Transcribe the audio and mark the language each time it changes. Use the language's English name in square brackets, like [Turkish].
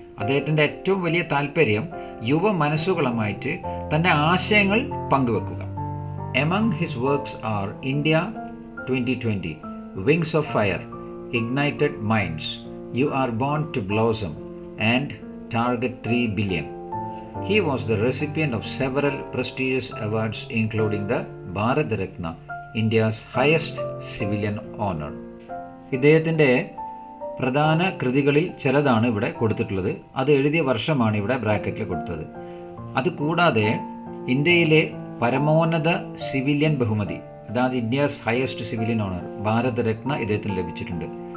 [Malayalam] അദ്ദേഹത്തിൻ്റെ ഏറ്റവും വലിയ താല്പര്യം യുവ മനസ്സുകളുമായിട്ട് തൻ്റെ ആശയങ്ങൾ പങ്കുവെക്കുക. [English] Among his works are India 2020, wings of fire, ignited minds, you are born to blossom and target 3 billion. He was the recipient of several prestigious awards including the Bharat Ratna, India's highest civilian honor. [Malayalam] ഇദ്ദേഹത്തിൻ്റെ പ്രധാന കൃതികളിൽ ചിലതാണ് ഇവിടെ കൊടുത്തിട്ടുള്ളത്. അത് എഴുതിയ വർഷമാണ് ഇവിടെ ബ്രാക്കറ്റിൽ കൊടുത്തത്. അതുകൂടാതെ ഇന്ത്യയിലെ പരമോന്നത സിവിലിയൻ ബഹുമതി, അതായത് [English] India's highest civilian honour, [Malayalam] Bharat Ratna ഇദ്ദേഹത്തിന് ലഭിച്ചിട്ടുണ്ട്.